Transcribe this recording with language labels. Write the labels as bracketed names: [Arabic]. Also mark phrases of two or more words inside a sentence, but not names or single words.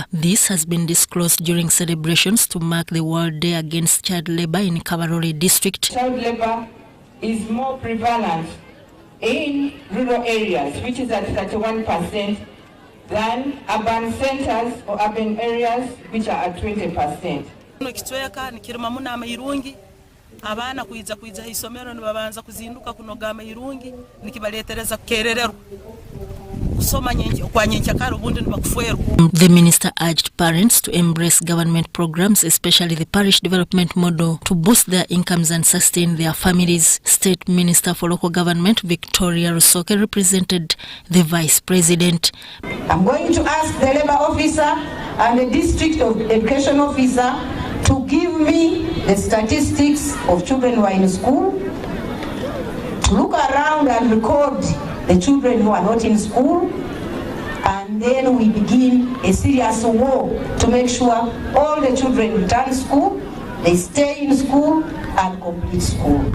[English] This has been disclosed during celebrations to mark the World Day Against Child Labor in Kabarole district. Child labor is more prevalent in rural areas, which is at 31%, than urban centers or urban areas, which are at 20%. [Tooro] Abana kuiza isomero nibabanza kuzinduka kunoga amayirungi nikibaletereza kukerererwa kusoma kwa nyenkyakara ubundi nibakufwerwa. [English] The minister urged parents to embrace government programs, especially the parish development model, to boost their incomes and sustain their families. State Minister for Local Government Victoria Rusoke represented the Vice President. I'm going to ask the Labour Officer and the District of Education Officer to give me the statistics of children who are in school, to look around and record the children who are not in school, and then we begin a serious war to make sure all the children return school, they stay in school and complete school.